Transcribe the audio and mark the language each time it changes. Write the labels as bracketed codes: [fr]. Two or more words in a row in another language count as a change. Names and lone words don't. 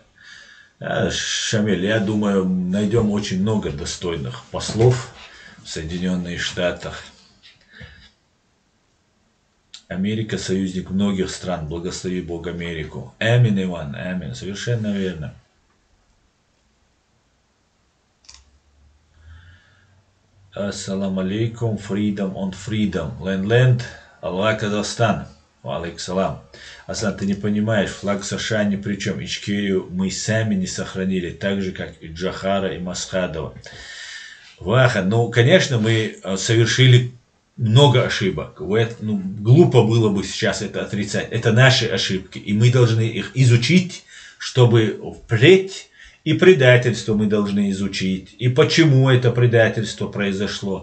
[ru] Шамиль, я думаю, найдем очень много достойных послов в Соединенных Штатах. Америка союзник многих стран, благослови Бог Америку. Амин, Иван, амин, совершенно верно. [ar] السلام عليكم, [en] freedom on freedom, land, [ru] Аллах, Казахстан. [ar] عليكم السلام. [ru] Аслан, ты не понимаешь, флаг США ни при чем. Ичкерию мы сами не сохранили, так же, как и Джохара и Масхадова. Ваха, ну, конечно, мы совершили много ошибок. Ну, глупо было бы сейчас это отрицать. Это наши ошибки, и мы должны их изучить, чтобы впредь и предательство мы должны изучить, и почему это предательство произошло.